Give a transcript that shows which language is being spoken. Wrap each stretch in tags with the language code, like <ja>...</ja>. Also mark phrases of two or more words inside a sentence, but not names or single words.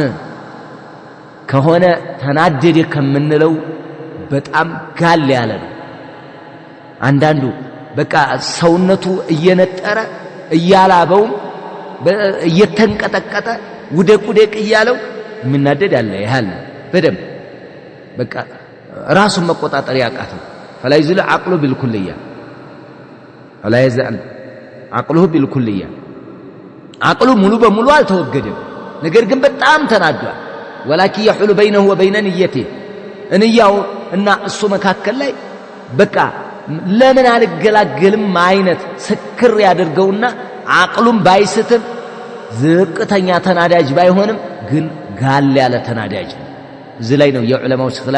<am>ከሆነ ተናደደ ከምንለው በጣም ጋል ያለ ነው። አንዳንዱ በቃ ሰውነቱ እየነጠረ እያላበው እየተንቀጠቀጠ ውደቅ እያለው ምናደድ አለ። ይሃል በደም በቃ ራሱን መቆጣጠር ያቃተው</am> <ar>فلا يزال عقله بالكلية فلا يزال عقله بالكلية عقله</ar> <am>ሙሉ በሙሉ አልተወገደም። ነገር ግን በጣም ተናዷል።</am> <ar>ولكن يحول بينه وبين نيته</ar> <am>እንያው እና እሱ መካከል ላይ በቃ ለምን አልገላገልም አይነት ስክር ያደርገውና አቅሉም ባይስትም ዝቅተኛ ተናዳጅ ባይሆንም ግን ጋል ያለ ተናዳጅ ነው። እዚህ ላይ ነው የዑለማዎች</am>